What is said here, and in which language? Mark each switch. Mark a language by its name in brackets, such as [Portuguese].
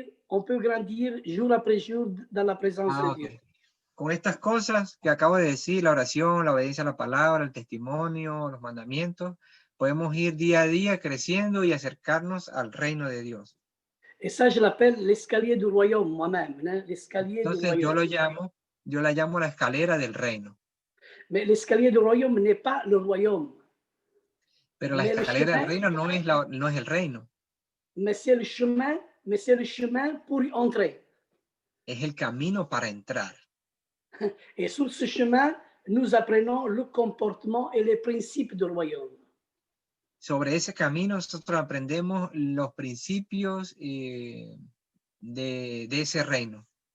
[French] on peut grandir jour après jour dans la présence de Dieu. [Spanish] Con estas cosas que acabo de decir, la oración, la obediencia a la palabra, el testimonio, los mandamientos, podemos ir día a día creciendo y acercarnos al reino de Dios. [French] Et ça, je l'appelle l'escalier du royaume moi-même, hein, l'escalier du [Spanish] Entonces [French] royaume. [Spanish] yo la llamo la escalera del reino. [French] Mais l'escalier du royaume n'est pas le royaume. [Spanish] Pero la escalera del reino no es el reino. [French] Mais c'est le chemin pour y entrer. [Spanish] Es el camino para entrar. [French] Et sur ce chemin, nous apprenons le comportement et les principes du royaume. [Spanish] Sobre ese camino nosotros aprendemos los principios de ese reino.